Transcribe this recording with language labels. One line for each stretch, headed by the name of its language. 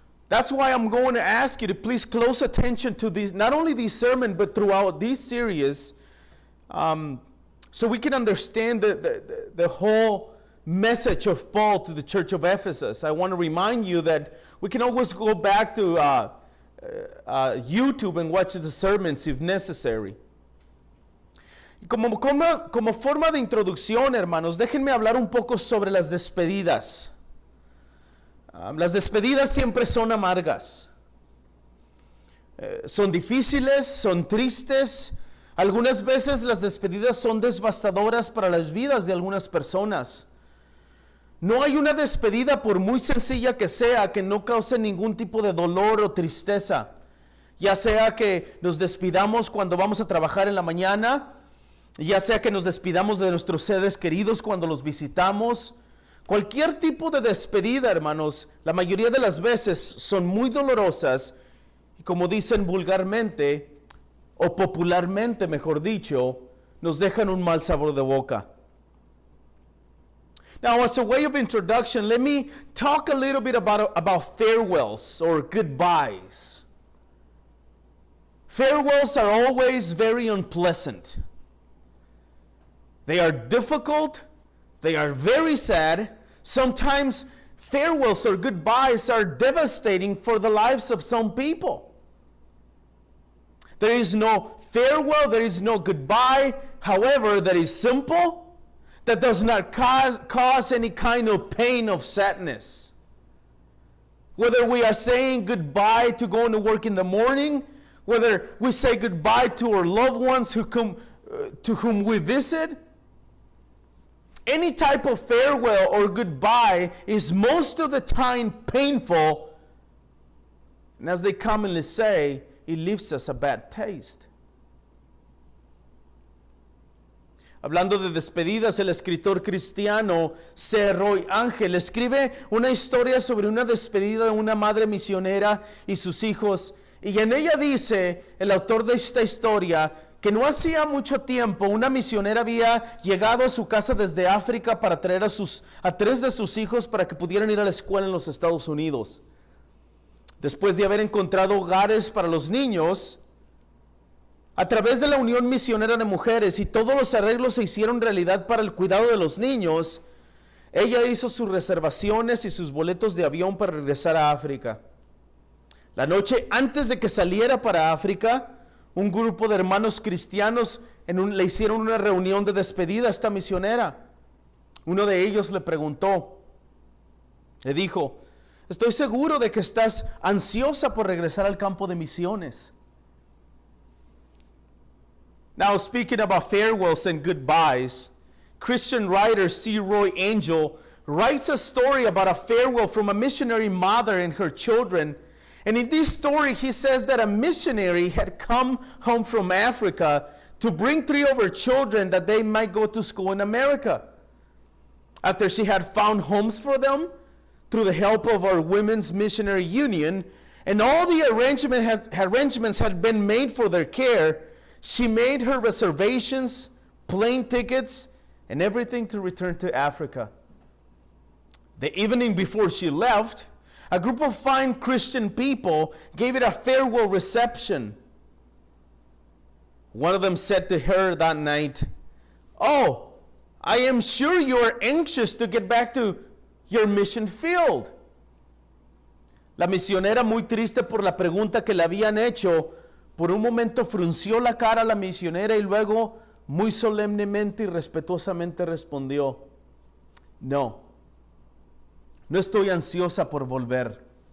English: That's why I'm going to ask you to please close attention to these, not only this sermon, but throughout this series, so we can understand the whole message of Paul to the church of Ephesus. I want to remind you that we can always go back to YouTube and watch the sermons if necessary.
Spanish: Como forma de introducción, hermanos, déjenme hablar un poco sobre las despedidas. Las despedidas siempre son amargas. Son difíciles, son tristes, Algunas veces las despedidas son devastadoras para las vidas de algunas personas. No hay una despedida, por muy sencilla que sea, que no cause ningún tipo de dolor o tristeza. Ya sea que nos despidamos cuando vamos a trabajar en la mañana, ya sea que nos despidamos de nuestros seres queridos cuando los visitamos. Cualquier tipo de despedida, hermanos, la mayoría de las veces son muy dolorosas y, como dicen vulgarmente, o popularmente, mejor dicho, nos dejan un mal sabor de boca.
English: Now, as a way of introduction, let me talk a little bit about farewells or goodbyes. Farewells are always very unpleasant. They are difficult, they are very sad. Sometimes farewells or goodbyes are devastating for the lives of some people. There is no farewell, there is no goodbye, however, that is simple, that does not cause any kind of pain of sadness. Whether we are saying goodbye to going to work in the morning, whether we say goodbye to our loved ones to whom we visit, any type of farewell or goodbye is most of the time painful, and as they commonly say, it leaves us a bad taste.
Spanish: Hablando de despedidas, el escritor cristiano C. Roy Ángel escribe una historia sobre una despedida de una madre misionera y sus hijos, y en ella dice el autor de esta historia que no hacía mucho tiempo una misionera había llegado a su casa desde África para traer a 3 de sus hijos para que pudieran ir a la escuela en los Estados Unidos. Después de haber encontrado hogares para los niños, a través de la Unión Misionera de Mujeres, y todos los arreglos se hicieron realidad para el cuidado de los niños, ella hizo sus reservaciones y sus boletos de avión para regresar a África. La noche antes de que saliera para África, un grupo de hermanos cristianos le hicieron una reunión de despedida a esta misionera. Uno de ellos le preguntó, le dijo: estoy seguro de que estás ansiosa por regresar al campo de misiones.
English: Now, speaking about farewells and goodbyes, Christian writer C. Roy Angel writes a story about a farewell from a missionary mother and her children. And in this story, he says that a missionary had come home from Africa to bring 3 of her children that they might go to school in America. After she had found homes for them, through the help of our Women's Missionary Union, and all the arrangements had been made for their care, she made her reservations, plane tickets, and everything to return to Africa. The evening before she left, a group of fine Christian people gave it a farewell reception. One of them said to her that night, "Oh, I am sure you are anxious to get back to your mission field."
Spanish: La misionera, muy triste por la pregunta que le habían hecho, por un momento frunció la cara a la misionera y luego muy solemnemente y respetuosamente respondió: no estoy ansiosa por volver.